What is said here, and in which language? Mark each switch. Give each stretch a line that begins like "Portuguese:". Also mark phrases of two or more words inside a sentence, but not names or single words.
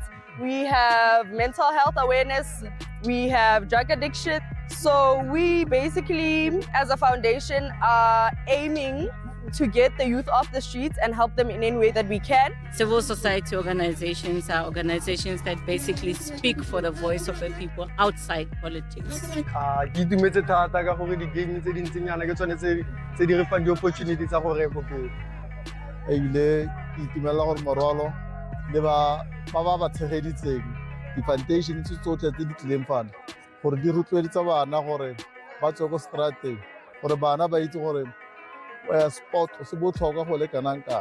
English: We have mental health awareness, we have drug addiction. So we basically, as a foundation, are aiming to get the youth off the streets and help them in any way that we can. Civil society organizations are organizations that basically speak for the voice of the people outside politics.
Tswana: Ke itumetse thata ka gore di-game tse dintsinyana ke tsone tse di re fang di-opportunity tsa gore re kopele. Ebile ke itumelela gore Morwalo le ba ba tshegeditseng di-foundation tsotlhe tse di tlileng fana gore di rotloeditsa bana gore ba tswe ko strateng gore bana ba itse gore sport se botlhokwa go le kanang kang.